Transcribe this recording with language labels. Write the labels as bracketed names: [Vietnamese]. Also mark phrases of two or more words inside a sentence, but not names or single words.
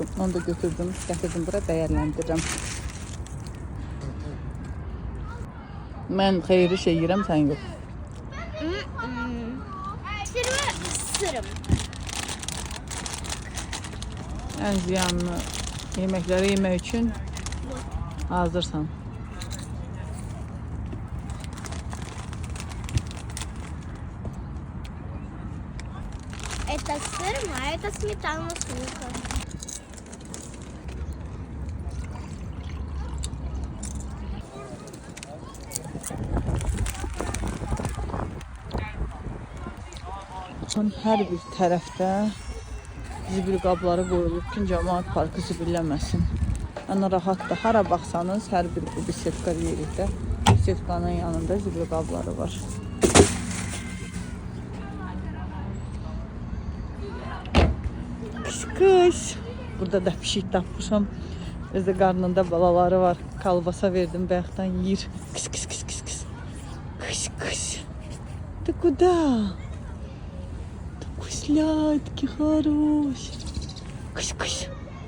[Azerbaijani] Onu da götürdüm, gətirdim bura dəyərləndirirəm. Mən xeyirli şey yiyirəm, sən yox. [Russian] Сырым. Сырым. [Azerbaijani] Ən ziyanlı yeməkləri yemək üçün hazırsan. [Russian] Это сырым, а это сметана с луком. [Azerbaijani] Hər bir tərəfdə zibil qabları qoyulub ki, cəmaət parkı zibilləməsin. Yəni rahatdır. Hara baxsanız, hər bir bu bisetka yerində bisetkanın yanında zibil qabları var. Kış. Burada da pişik tapmışam. Özdə qarnında balaları var. Kalbasa verdim, bayaqdan yeyir. Kış. [Russian] Ты куда? Такой сладкий, хороший. Кыш.